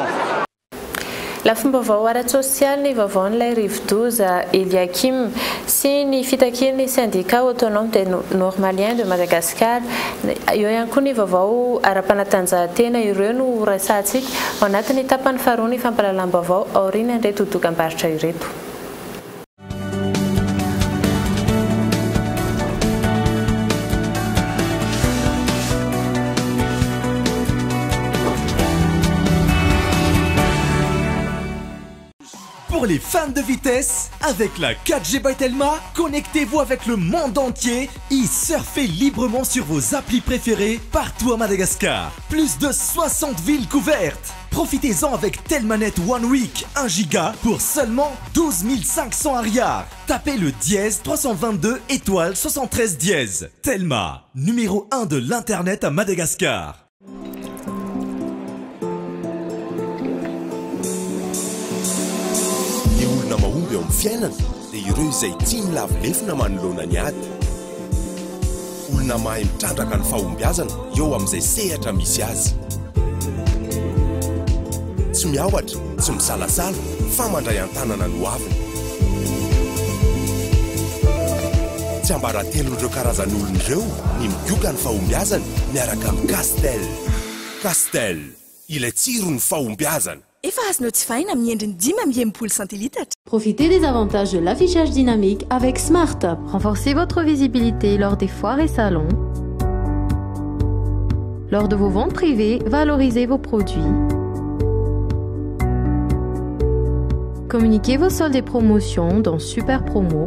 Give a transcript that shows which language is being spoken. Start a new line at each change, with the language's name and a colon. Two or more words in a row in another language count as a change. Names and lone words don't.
Malagasy: Lafim-baovao ara-tsosialy ny vaovaon'ilay rivo-doza Eliakim sy ny fitakian'ny
French: syndicat autonome des normaliens de Madagascar.
Malagasy: Eo ihany koa ny vaovao ara-panatanjahantena ireo no resahantsika ao anatin'ny tapany faharoa ny fampalalam-baovao aoriana ireto dokam-barotra ireto.
French: Pour les fans de vitesse, avec la 4G by Telma, connectez-vous avec le monde entier et surfez librement sur vos applis préférés partout à Madagascar. Plus de 60 villes couvertes. Profitez-en avec Telmanet One Week 1 giga pour seulement 12 500 ariars. Tapez le dièse 322 étoile 73 dièse. Telma, numéro 1 de l'internet à Madagascar.
Malagasy: mahomby eo amin'ny fiainana dia ireo izay tia milavilefina manoloana ny ady. Olona mahay mitrandraka ny fahombiazana eo amin'izay sehatra misy azy. Tsy miaohatra, tsy misalasala, fa mandray an-tanana no aviny. Tsy ambaratelo ireo karazan'olona ireo ny migioka ny fahombiazana miaraka amin'ny Castel. Castel, ilay tsiro ny fahombiazana.
French: Profitez des avantages de l'affichage dynamique avec Smart Up. Renforcez votre visibilité lors des foires et salons. Lors de vos ventes privées, valorisez vos produits. Communiquez vos soldes et promotions dans Super Promo.